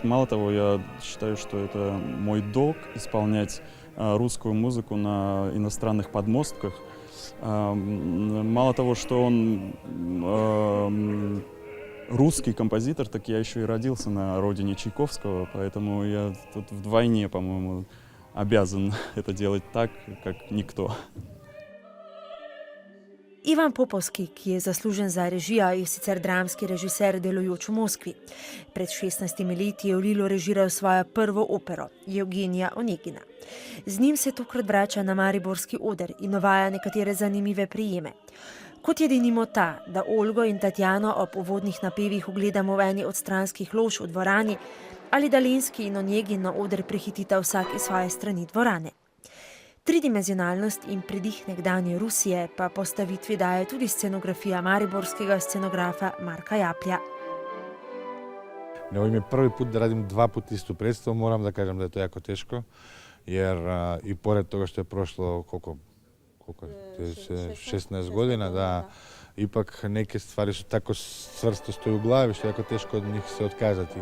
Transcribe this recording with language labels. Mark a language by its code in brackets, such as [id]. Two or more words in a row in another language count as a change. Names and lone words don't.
[ru] Мало того, я считаю, что это мой долг исполнять русскую музыку на иностранных подмостках. Мало того, что он русский композитор, так я еще и родился на родине Чайковского, поэтому я тут вдвойне, по-моему, обязан это делать так, как никто. [sl] Ivan Popovski, ki je zaslužen za režijo, je sicer dramski režiser delujoč v Moskvi. Pred 16 leti je v Lilu režiral svojo prvo opero, Evgenija Onegina. Z njim se tokrat vrača na mariborski oder in uvaja nekatere zanimive prijeme. Kot je denimo ta, da Olgo in Tatjano ob uvodnih napevih ugledamo v eni od stranskih lož v dvorani ali da Lenski in Onegin na oder prehitita vsak iz svoje strani dvorane. Tridimenzionalnost in pridih nekdanje Rusije pa postavitvi daje tudi scenografija mariborskega scenografa Marka Japlja. [sr] Ovo im je prvi put da radim 2 puta istu predstavu, moram da kažem da je to jako teško, jer i pored toga što je prošlo koliko 16 godina, da ipak neke stvari su tako čvrsto stoji u glavi što je jako teško od njih se otkazati.